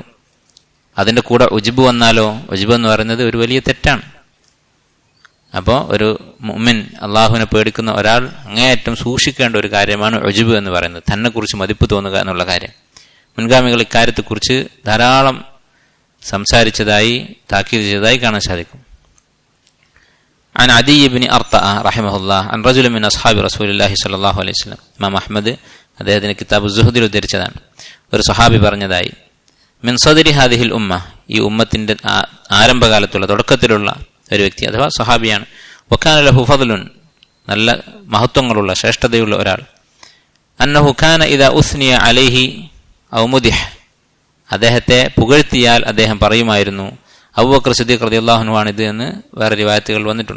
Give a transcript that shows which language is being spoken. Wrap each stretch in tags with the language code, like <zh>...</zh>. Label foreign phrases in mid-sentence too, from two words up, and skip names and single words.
<ml>അതിൻ്റെ കൂടെ ഉജ്ബ് വന്നാലോ, ഉജ്ബ് എന്ന് പറയുന്നത് ഒരു വലിയ തെറ്റാണ്. അപ്പോൾ ഒരു മുഅ്മിൻ, അള്ളാഹുവിനെ പേടിക്കുന്ന ഒരാൾ അങ്ങേയറ്റം സൂക്ഷിക്കേണ്ട ഒരു കാര്യമാണ് ഉജ്ബ് എന്ന് പറയുന്നത്, തന്നെക്കുറിച്ച് മതിപ്പ് തോന്നുക എന്നുള്ള കാര്യം. മുൻഗാമികൾ ഇക്കാര്യത്തെക്കുറിച്ച് ധാരാളം സംസാരിച്ചതായി, താക്കീത് ചെയ്തതായി കാണാൻ സാധിക്കും.</ml> <ar>عن عدي بن أرطأ رحمه الله عن رجل من أصحاب رسول الله صلى الله عليه وسلم.</ar> <ml>ഇമാം അഹ്മദ് അദ്ദേഹത്തിന്റെ കിതാബ് സുഹദിൽ ഉദ്ധരിച്ചതാണ്. ഒരു സഹാബി പറഞ്ഞതായി,</ml> <ar>من صدر هذه الأمة,</ar> <ml>ഈ ഉമ്മത്തിന്റെ ആരംഭകാലത്തുള്ള തുടക്കത്തിലുള്ള ഒരു വ്യക്തി അഥവാ സഹാബിയാണ്.</ml> <ar>وكان له فضل,</ar> <ml>നല്ല മഹത്വങ്ങളുള്ള ശ്രേഷ്ഠതയുള്ള ഒരാൾ.</ml> <ar>أنه كان إذا أثني عليه أو مدح,</ar> <ml>അദ്ദേഹത്തെ പുകഴ്ത്തിയാൽ അദ്ദേഹം പറയുമായിരുന്നു, അബൂബക്കർ സിദ്ദീഖ്</ml> <ar>رضي الله عنه</ar> <ml>ആണിത് എന്ന് വേറെ റിവായത്തുകൾ വന്നിട്ടുണ്ട്.</ml>